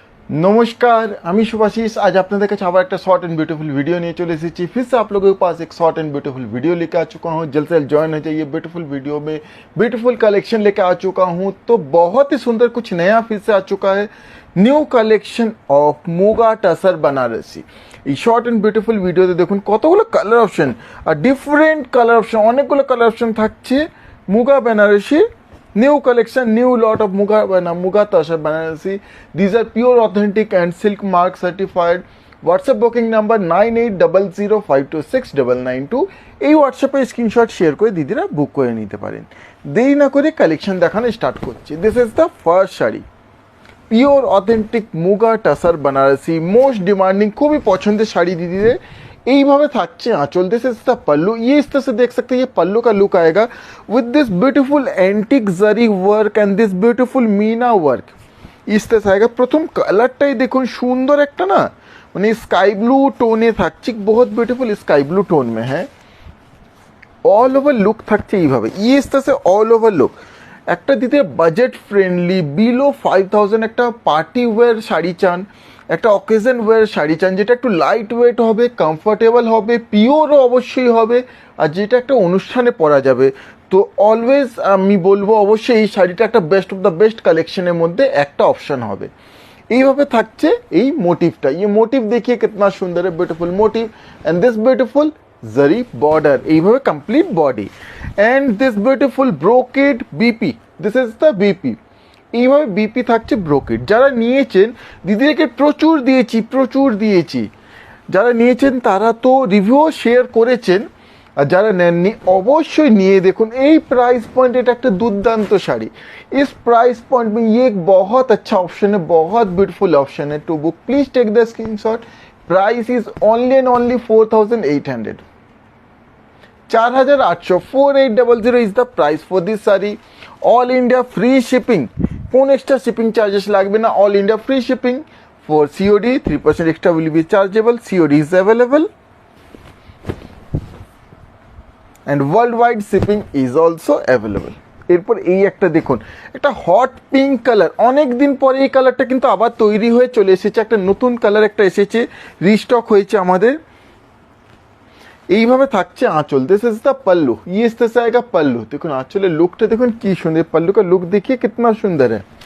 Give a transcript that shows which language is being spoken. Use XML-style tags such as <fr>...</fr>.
<hi>नमस्कार, আমি सुभाशीष।</hi> <bn>आज আপনাদের কাছে আবার একটা शॉर्ट एंड ब्यूटीफुल वीडियो নিয়ে চলে এসেছি।</bn> <hi>फिर से आप लोगों के पास एक शॉर्ट एंड ब्यूटीफुल वीडियो लेकर आ चुका हूँ। जल्द से जल्द ज्वाइन हो जाइए। ब्यूटीफुल वीडियो में ब्यूटीफुल कलेक्शन लेकर आ चुका हूँ। तो बहुत ही सुंदर कुछ नया फिर से आ चुका है,</hi> <en>New collection of muga tussar Banarasi.</en> <bn>এই শর্ট অ্যান্ড বিউটিফুল ভিডিওতে দেখুন কতগুলো কালার অপশন আর ডিফারেন্ট কালার অপশন, অনেকগুলো কালার অপশন থাকছে muga Banarasi</bn> <en>new collection, new lot of muga tasar banarasi. These are pure authentic and silk mark certified. WhatsApp booking number 9800526992।</en> <bn>এই হোয়াটসঅ্যাপে screenshot share করে দিদিরা বুক করে নিতে পারেন। দেরি না করে কালেকশন দেখানো স্টার্ট করছি।</bn> <en>this is the first sari, pure authentic muga tussar Banarasi, most demanding,</en> <bn>খুবই পছন্দের শাড়ি दीदी। এইভাবে থাকছে আঁচল।</bn> <en>This is the pallu.</en> <hi>ये इस तरह से देख सकते हैं, ये पल्लू का लुक आएगा with this beautiful antique zari work and this beautiful Meena work. इस तरह से आएगा।</hi> <bn>প্রথম কালারটাই দেখুন সুন্দর একটা না, মানে স্কাই ব্লু টোনে থাকছে,</bn> <hi>बहुत ब्यूटीफुल स्काई ब्लू टोन में है।</hi> <en>All over look থাকছে এইভাবে।</en> <hi>ये इस तरह से অল ওভার লুক।</hi> <bn>একটা দিতে বাজেট ফ্রেন্ডলি বিলো 5000 একটা পার্টি ওয়্যার শাড়ি চান, একটা অকেশন ওয়্যার শাড়ি চান যেটা একটু লাইট ওয়েট হবে, কমফোর্টেবল হবে, পিওরও অবশ্যই হবে, আর যেটা একটা অনুষ্ঠানে পরা যাবে, তো অলওয়েজ আমি বলবো অবশ্যই এই শাড়িটা একটা বেস্ট অফ দ্য বেস্ট কালেকশনের মধ্যে একটা অপশন হবে। এইভাবে থাকছে এই মোটিভটা।</bn> <hi>ये मोटिव देखिए कितना सुंदर है, beautiful motive and this beautiful zari border,</hi> <bn>এইভাবে complete body and this beautiful brocade BP. This is the BP. এইভাবে বিপি থাকছে ব্রোকেড। যারা নিয়েছেন দিদিকে প্রচুর দিয়েছি, যারা নিয়েছেন তারা তো রিভিউ শেয়ার করেছেন, আর যারা নেননি অবশ্যই নিয়ে দেখুন। এই প্রাइस पॉइंट, এটা একটা দুর্দান্ত শাড়ি।</bn> <hi>इस प्राइस पॉइंट में ये एक बहुत अच्छा ऑप्शन है, बहुत ब्यूटीफुल ऑप्शन है to book.</hi> <en>Please take the screenshot. Price is only and only 4800, 4800, 4800 is the price for this sari. All India free shipping,</en> <bn>কোন এক্সট্রা শিপিং চার্জেস লাগবে না। All India free shipping.</bn> <en>For COD 3% extra will be chargeable. COD is available and world wide shipping is also available.</en> <bn>এরপর এই একটা দেখুন, একটা hot pink colour. অনেক দিন পরে এই কালারটা কিন্তু আবার তৈরি হয়ে চলে এসেছে। একটা নতুন কালার একটা এসেছে, রিস্টক হয়েছে আমাদের। এইভাবে থাকছে আঁচল।</bn> <hi>दिस इज द पल्लू। ये इस तरह से आएगा पल्लू। देखो आंचलेर लुकटा देखুন কি সুন্দর। पल्लू का लुक देखिए कितना सुंदर है।</hi>